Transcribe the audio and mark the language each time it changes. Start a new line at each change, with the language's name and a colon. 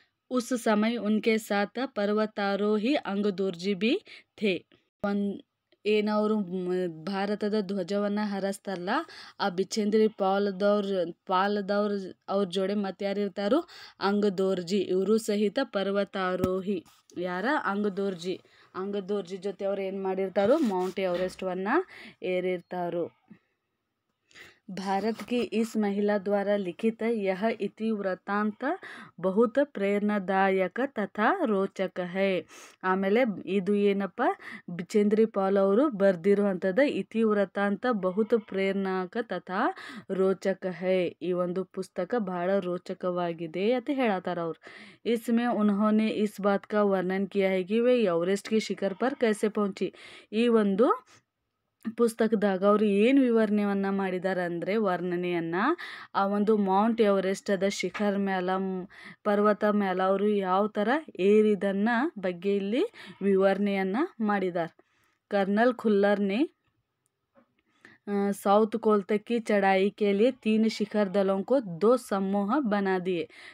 Hindi: उस समय उनके साथ पर्वतारोही अंगदोर्जी भी थे.
Kannada: ಏನವರು ಭಾರತದ ಧ್ವಜವನ್ನು ಹಾರಿಸ್ತಾರಲ್ಲ, ಆ ಬಿಚೇಂದ್ರಿ ಪಾಲದವ್ರ ಅವ್ರ ಜೋಡಿ ಮತ್ತೆ ಯಾರು ಇರ್ತಾರೋ? ಅಂಗದೋರ್ಜಿ. ಇವರು ಸಹಿತ ಪರ್ವತಾರೋಹಿ. ಯಾರ? ಅಂಗದೋರ್ಜಿ ಜೊತೆ ಅವ್ರು ಏನು ಮಾಡಿರ್ತಾರೋ? ಮೌಂಟ್ ಎವರೆಸ್ಟನ್ನು ಏರಿರ್ತಾರೋ.
Hindi: भारत की इस महिला द्वारा लिखित यह इतिवृत्तांत बहुत ಪ್ರೇರಣಾದಾಯಕ ತಥಾ ರೋಚಕ ಹೈ.
Kannada: ಆಮೇಲೆ ಇದು ಏನಪ್ಪ? ಬಿಚೇಂದ್ರಿ ಪಾಲ್ ಅವರು ಬರೆದಿರುವಂಥದ್ದು ಇತಿವೃತ್ತಾಂತ
Hindi: ಬಹುತ್ ಪ್ರೇರಣಾಕ ತಥಾ ರೋಚಕ ಹೈ.
Kannada: ಈ ಒಂದು ಪುಸ್ತಕ ಬಹಳ ರೋಚಕವಾಗಿದೆ ಅಂತ ಹೇಳತ್ತಾರ ಅವ್ರು.
Hindi: इसमें उन्होंने इस बात का वर्णन किया है कि वे एवरेस्ट की शिखर पर कैसे पहुंची.
Kannada: ಈ ಒಂದು ಪುಸ್ತಕದಾಗ ಅವರು ಏನು ವಿವರಣೆಯನ್ನು ಮಾಡಿದ್ದಾರೆ ಅಂದರೆ, ವರ್ಣನೆಯನ್ನು ಆ ಒಂದು ಮೌಂಟ್ ಎವರೆಸ್ಟದ ಶಿಖರ್ ಮೇಲೆ, ಪರ್ವತ ಮೇಲೆ ಅವರು ಯಾವ ಥರ ಏರಿದನ್ನ ಬಗ್ಗೆ ಇಲ್ಲಿ ವಿವರಣೆಯನ್ನು ಮಾಡಿದ್ದಾರೆ.
Hindi: कर्नल खुल्लर ने साउथ कोल तक की चढ़ाई के लिए 3 शिखर दलों को 2 समूह बना दिए.